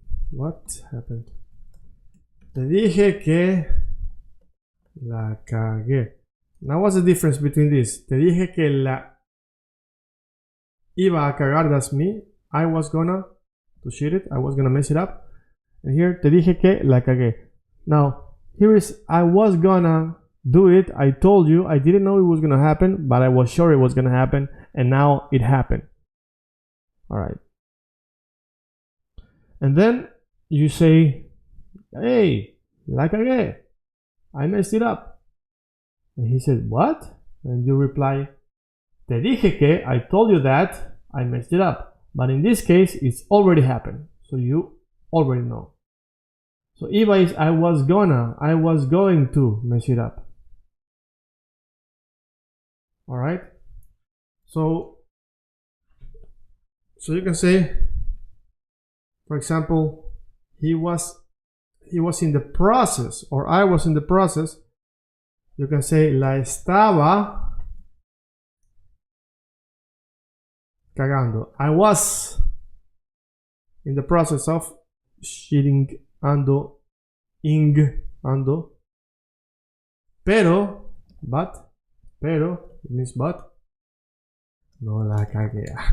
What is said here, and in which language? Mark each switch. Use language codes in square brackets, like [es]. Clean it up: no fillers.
[en] What happened? [es] Te dije que la cagué. [en] Now what's the difference between this? [es] Te dije que la iba a cagar, [en] that's me. I was gonna I was gonna mess it up. And here, [es] te dije que la cagué. [en] Now, here is I was gonna do it. I told you. I didn't know it was gonna happen, but I was sure it was gonna happen. And now it happened. Alright. And then you say, hey, [es] la cagué. [en] I messed it up. And he said, what? And you reply, [es] te dije que, [en] I told you that, I messed it up. But in this case, it's already happened. So you already know. So iba is I was going to mess it up. Alright? So So you can say, for example, he was in the process, or I was in the process. You can say [es] la estaba cagando. [en] I was in the process of shitting, [es] ando, ando. Pero, [en] it means but. [es] No la cagué.